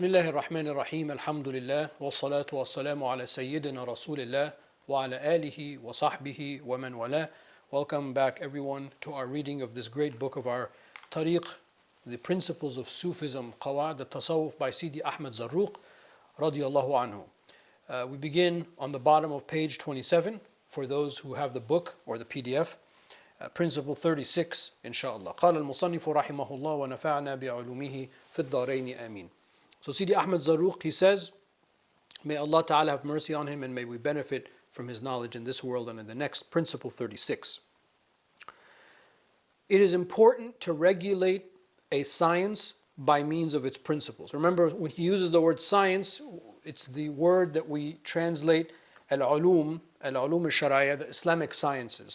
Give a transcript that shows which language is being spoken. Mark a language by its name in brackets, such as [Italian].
[Arabic] بسم الله الرحمن الرحيم الحمد لله والصلاة والسلام على سيدنا رسول الله وعلى آله وصحبه ومن والاه. [English] Welcome back everyone to our reading of this great book of our Tariq, the Principles of Sufism, Qawa'id al-Tasawwuf by Sidi Ahmad Zarruq radiyallahu anhu. We begin on the bottom of page 27 for those who have the book or the PDF. Principle 36 inshallah. [Arabic] قال المصنف رحمه الله ونفعنا بعلومه في الدارين آمين. [English] So Sidi Ahmad Zarruq, he says, may Allah Ta'ala have mercy on him and may we benefit from his knowledge in this world and in the next. Principle 36. It is important to regulate a science by means of its principles. Remember, when he uses the word science, it's the word that we translate al-ulum al-shari'ah, the Islamic sciences.